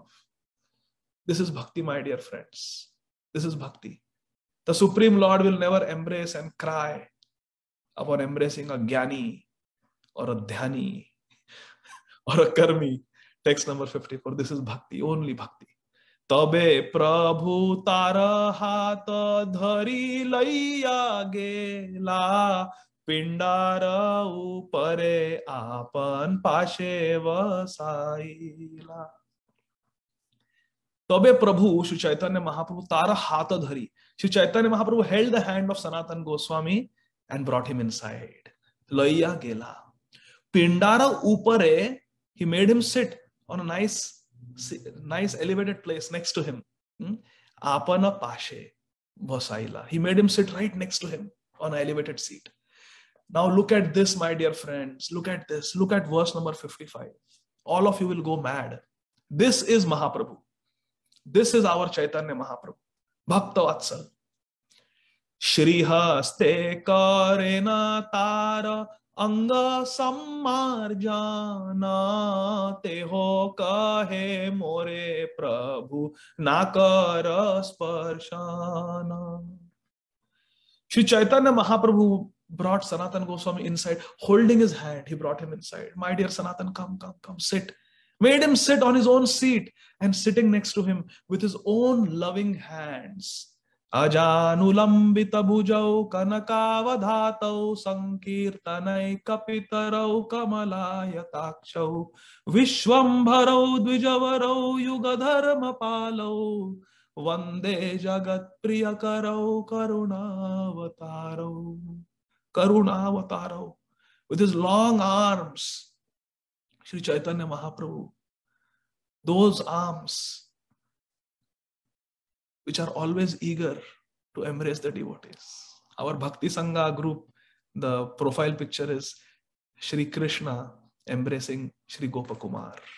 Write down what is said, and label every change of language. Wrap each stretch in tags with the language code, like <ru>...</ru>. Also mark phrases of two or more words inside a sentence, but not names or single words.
<en>This is bhakti, my dear friends. This is bhakti. The Supreme Lord will never embrace and cry upon embracing a Jnani or a Dhyani or a Karmi. Text number 54. This is bhakti, only bhakti.</en> <bn>তবে প্রভু তারা হাত ধরি লৈয়া গেলা, পিণ্ডার উপরে আপন পাশে বসাইলা. তবে প্রভু শ্রী চৈতন্য মহাপ্রভু তারা হাত ধরি.</bn> <en>Sri Chaitanya Mahaprabhu held the hand of Sanatan Goswami and brought him inside.</en> <bn>লৈয়া গেলা. পিণ্ডার উপরে,</bn> <en>he made him sit on a nice elevated place next to him.</en> <bn>আপন পাশে বসাইলা.</bn> <en>He made him sit right next to him on an elevated seat. Now look at this, my dear friends. Look at this. Look at verse number 55. All of you will go mad. This is Mahaprabhu. This is our Chaitanya Mahaprabhu. Bhakta Vatsal.</en> <bn>শ্রী হস্তে করেন তাঁর অঙ্গ সম্মার্জন, তেঁহো কহে মোরে প্রভু না কর স্পর্শন.</bn> <en>Shri Chaitanya Mahaprabhu brought Sanatan Goswami inside, holding his hand. He brought him inside. My dear Sanatan, come, sit. Made him sit on his own seat and sitting next to him with his own loving hands.</en> <sa>आजानुलम्बित भुजौ कनकावदातौ सङ्कीर्तनै कपितरौ कमलायताक्षौ विश्वम्भरौ द्विजवरौ युगधर्म पालौ वन्दे जगत् प्रियकरौ करुणावतारौ.</sa> <en>With his long arms, Sri Chaitanya Mahaprabhu, those arms which are always eager to embrace the devotees. Our Bhakti Sangha group, the profile picture is Shri Krishna embracing Shri Gopakumar.</en>